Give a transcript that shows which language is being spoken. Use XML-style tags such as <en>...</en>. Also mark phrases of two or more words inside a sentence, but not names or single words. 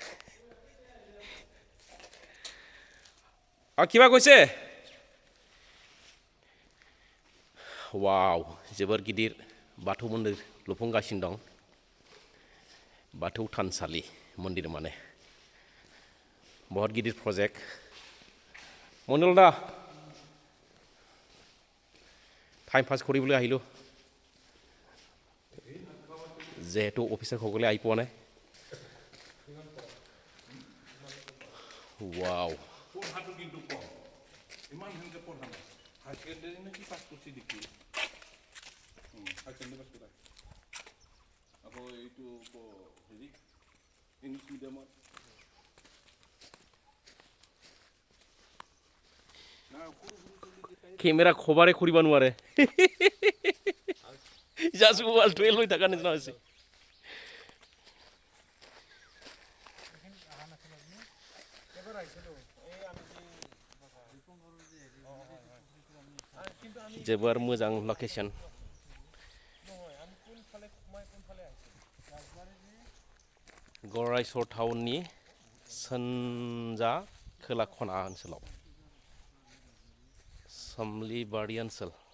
<as>किबा কৈছে?</as> <brx>वाव, जोबोर गिदिर बाथौ मन्दिर लुफुंगासिनो दं। बाथौ थानसालि मन्दिर माने बहुत गिदिर प्रजेक्ट।</brx> <as>মণ্ডল দা</as> <en>time pass</en> <as>কৰিবলৈ আহিলোঁ, যিহেতু অফিচাৰসকলে আহি পোৱা নাই। ৱাও, পঢ়াটো কিন্তু কম, ইমান সেনেকৈ পঢ়া নাই।</as> <en>high secondary</en> <as>নে কি পাছ কৰিছে দেখি,</as> <en>high secondary</en> <as>পাছ কৰা। আকৌ এইটো হেৰি</as> <en>English mediumত</en> <as>কেমেৰা খবাৰে কৰিব নোৱাৰে। জাষ্ট মোবাইলটোৱে লৈ থকা নিচিনা হৈছে।</as> <brx>जोबोर मोजां लकेशन। गरायसर टाउननि सानजा खोला खना ओनसोलाव सोमलिबारि ओनसोल।</brx>